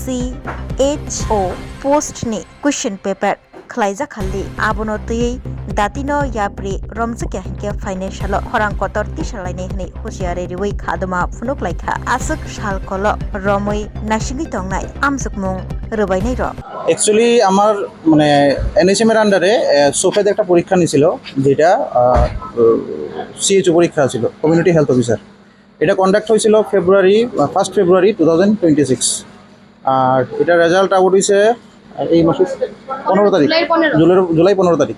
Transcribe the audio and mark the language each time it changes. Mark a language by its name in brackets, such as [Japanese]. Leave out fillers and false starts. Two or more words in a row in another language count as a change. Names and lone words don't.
[Kok Borok] CHO पोस्ट नि [English] question paper [Kok Borok] खालायजाखालि आबोनो तयै दातिनो याप्रि रमजुके हिंके फाइनेंशियल हरां कतर तिसालायनाय हनै हुसियारै रिवै खादमा फुनुक लाइखा आसुक सालकल रमै नासिंगै तंनाय आमजुकमुं रबायनाय र [Bangla] एक्चुअली আমার মানে এনএইচএম এর আন্ডারে সোফেদ একটা পরীক্ষা নিছিল যেটা সিএইচও পরীক্ষা ছিল [English] community health officer. [Bangla] এটা কন্ডাক্ট হয়েছিল [English] first February [Bangla] 2026 আর এটা [English] result out [Bangla] হয়েছে এই মাসের 15 তারিখ জুলাই 15 তারিখ।